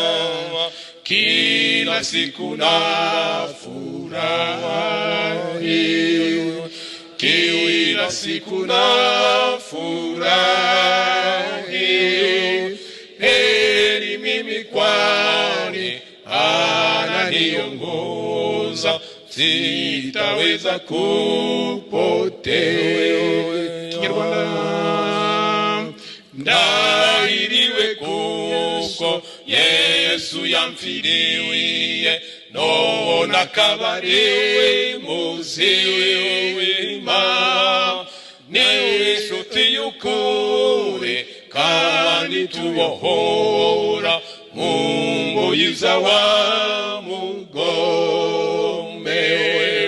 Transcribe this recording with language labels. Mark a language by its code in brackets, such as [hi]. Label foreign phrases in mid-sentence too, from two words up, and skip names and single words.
[sw] Kila siku nafurahi, kila siku nafurahi. Heri mimi kwani ananiongoza, sitaweza kupotea. Kinyarwanda. [rw] Ndahiriwe kuko Yesu yamfiriye, none akaba ari muzima. Niwe nshuti y'ukuri kandi tubohora mu ngoyi z'awa mugome.